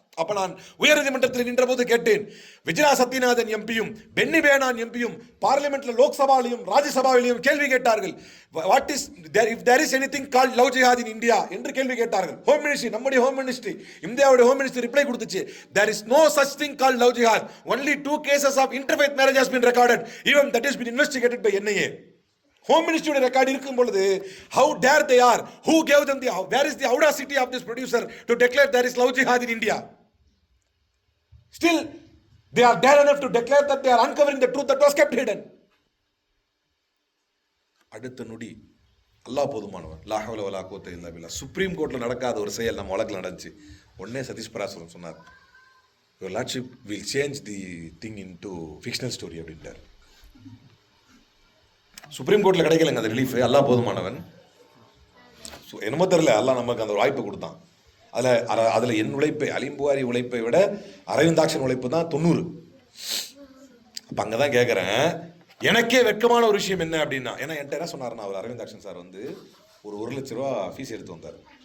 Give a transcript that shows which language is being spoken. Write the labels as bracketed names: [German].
[Tamil] அப்ப நான் உயர்நீதிமன்றத்தில் நின்ற போது கேட்டேன், விஜயா சத்யநாதன் எம்பியும் பென்னி பேனான் எம்பியும் பார்லிமெண்ட்ல லோக்சபாவிலையும் ராஜ்யசபாவிலையும் கேள்வி கேட்டார்கள். [English] what is if there is anything called love jihad in India [Tamil] என்று கேள்வி கேட்டார்கள். ஹோம் மினிஸ்ட்ரி, நம்முடைய ஹோம் மினிஸ்ட்ரி, இந்தியாவுடைய ஹோம் மினிஸ்ட்ரி ரிப்ளை கொடுத்துச்சு, [English] There is no such thing called love jihad, only 2 cases of interfaith marriage has been recorded, even that has been investigated by NIA. [Tamil] Home மினிஸ்ட்ரியோட record இருக்கும் பொழுது [English] how dare they are, who gave them the, where is the audacity of this producer to declare there is love jihad in India? Still they are dare enough to declare that they are uncovering the truth that was kept hidden. [Tamil] அடுத்த நொடி அல்லாஹ் போதுமானவன், [Arabic] லா ஹவ்ல வலா குவத்த இல்லா பில்லா. [Tamil] Supreme கோர்ட்ல நடக்காத ஒரு செயல் நம்ம வழக்கில் நடந்துச்சு. உடனே சதீஷ் பராசரம் சொன்னார், [English] your lordship will change the thing into fictional story [Tamil] அப்படின்ட்டார். சுப்ரீம் கோர்ட்ல கிடைக்கலங்க அந்த ரிலீஃப். அல்லாஹ் போதுமானவன். என்னமோ தெரியல, அல்லாஹ் நமக்கு அந்த ஒரு வாய்ப்பை கொடுத்தான். அதில் என் உழைப்பை, அலீம் புகாரி உழைப்பை விட அரவிந்தாக்ஷன் உழைப்பு தான் 90. அப்போ அங்கே தான் கேட்குறேன், எனக்கே வெட்கமான ஒரு விஷயம் என்ன அப்படின்னா, ஏன்னா என்கிட்ட என்ன சொன்னார்னா, அவர் அரவிந்தாக்ஷன் சார் வந்து ஒரு 1 லட்ச ரூபா ஃபீஸ் எடுத்து வந்தார்.